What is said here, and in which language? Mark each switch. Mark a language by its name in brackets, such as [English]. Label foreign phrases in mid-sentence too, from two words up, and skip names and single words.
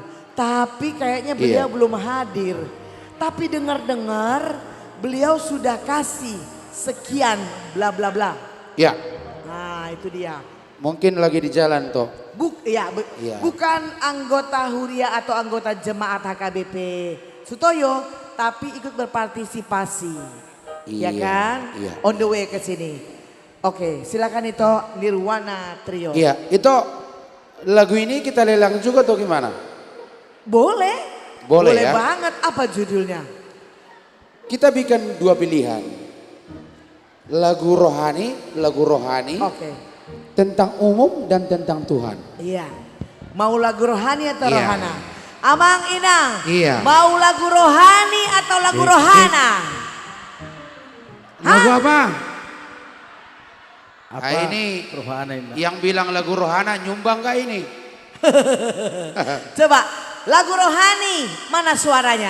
[Indonesian] Tapi kayaknya beliau belum hadir. Tapi dengar-dengar beliau sudah kasih sekian bla bla bla. Ya. Nah itu dia. Mungkin lagi di jalan toh. Bukan anggota Huria atau anggota jemaat HKBP Sutoyo, tapi ikut berpartisipasi. Ya kan? Iya. [English] On the way [Indonesian] ke sini. Oke, silakan itu Nirwana Trio. Iya, itu lagu ini kita lelang juga atau gimana? Boleh. Boleh ya? Banget. Apa judulnya? Kita bikin 2 pilihan. Lagu rohani. Oke. Tentang umum dan tentang Tuhan. Iya. Mau lagu rohani atau Iya. rohana? Amang Inang. Iya. Mau lagu rohani atau lagu rohana? Lagu apa? Apa? Ini Rohana ini. yang bilang lagu rohana nyumbang gak ini? Coba lagu rohani mana suaranya?